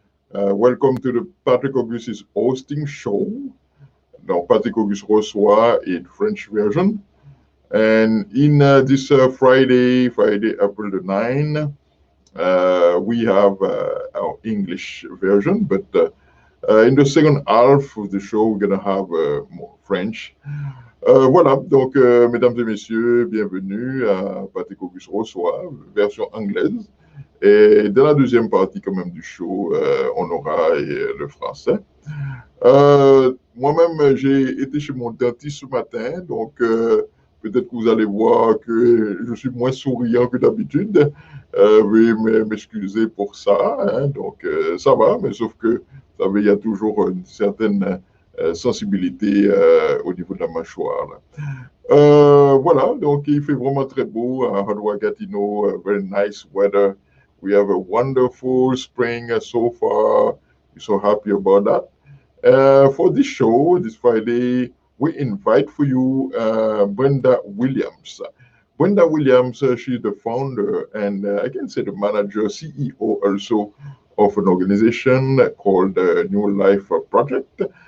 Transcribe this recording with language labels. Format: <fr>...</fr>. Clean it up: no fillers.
<en>Welcome to the Patrick Auguste's hosting show. Donc, Patrick Auguste reçoit a French version. And in this Friday, April the 9th, we have our English version. But in the second half of the show, we're going to have more French.</en> <fr>Voilà, donc mesdames et messieurs, bienvenue à Patrick Auguste reçoit, version anglaise. Et dans la deuxième partie quand même du show, on aura le français. Moi-même, j'ai été chez mon dentiste ce matin, donc peut-être que vous allez voir que je suis moins souriant que d'habitude. Veuillez m'excuser pour ça, hein, donc ça va, mais sauf que, vous savez, il y a toujours une certaine sensibilité au niveau de la mâchoire. Là. Voilà, donc il fait vraiment très beau à Hadouagatineau,</fr> <en>very nice weather. We have a wonderful spring so far. We're so happy about that. For this show, this Friday, we invite for you Brenda Williams. Brenda Williams, she's the founder and I can say the manager, CEO also of an organization called New Life Project.</en>